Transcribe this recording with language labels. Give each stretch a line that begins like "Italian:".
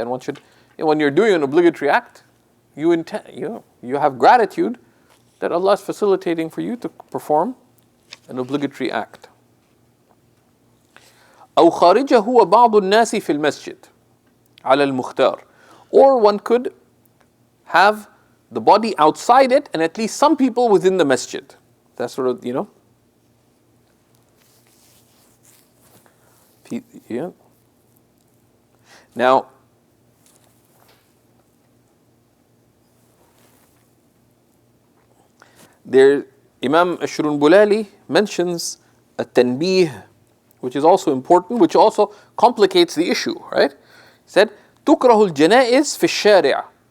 English: And one should, when you're doing an obligatory act, you have gratitude that Allah is facilitating for you to perform an obligatory act.
Arabic: أو خارجه وبعض الناس في المسجد على المختار.
English: Or one could have the body outside it and at least some people within the masjid. That's sort of, Yeah. Now, there, Imam Ash-Shurunbulali mentions a tanbih, which is also important, which also complicates the issue, right? He said,
Arabic: تُكْرَهُ الْجَنَائِزْ فِي الشَّارِعِ.